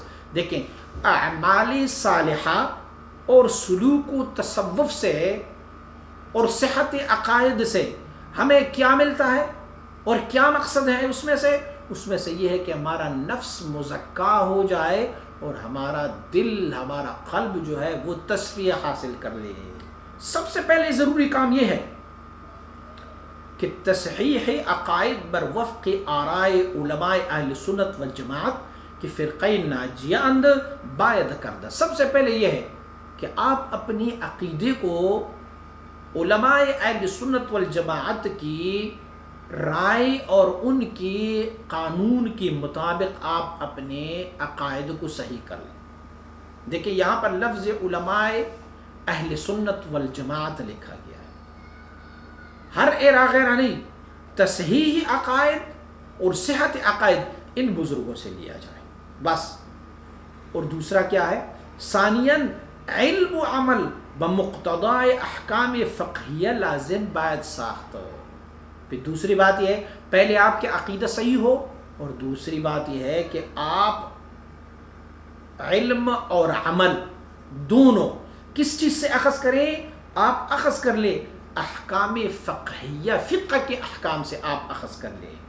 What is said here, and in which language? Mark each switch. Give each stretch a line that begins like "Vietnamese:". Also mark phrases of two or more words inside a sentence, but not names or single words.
Urdu: دیکھیں، اعمال صالحہ اور سلوک و تصوف سے اور صحت عقائد سے ہمیں کیا ملتا ہے اور کیا مقصد ہے اس میں سے یہ ہے کہ ہمارا نفس مزکہ ہو جائے اور ہمارا دل، ہمارا قلب جو ہے وہ تصفیہ حاصل کر لے۔ سب سے پہلے ضروری کام یہ ہے کہ
Persian: تصحیح عقائد بر وفق آرائے علماء اہل سنت والجماعت کی فرقہ ناجیہ اند باید کردہ۔
Urdu: سب سے پہلے یہ ہے کہ آپ اپنی عقیدے کو علماء اہل سنت والجماعت کی رائے اور ان کی قانون کے مطابق آپ اپنے عقائد کو صحیح کر لیں۔ دیکھیں یہاں پر لفظ علماء اہل سنت والجماعت لکھا گیا ہے، ہر ایرا غیرہ نہیں، تصحیح عقائد اور صحت عقائد ان بزرگوں سے لیا جائے بس۔ اور دوسرا کیا ہے؟
Persian: ثانیاً علم و عمل بمقتضائے احکام فقہیہ لازم باید ساخت۔
Urdu: پھر دوسری بات یہ ہے، پہلے آپ کے عقیدہ صحیح ہو، اور دوسری بات یہ ہے کہ آپ علم اور عمل دونوں کس چیز سے اخذ کریں؟ آپ اخذ کر لیں احکام فقہیہ، فقہ کے احکام سے آپ اخذ کر لیں۔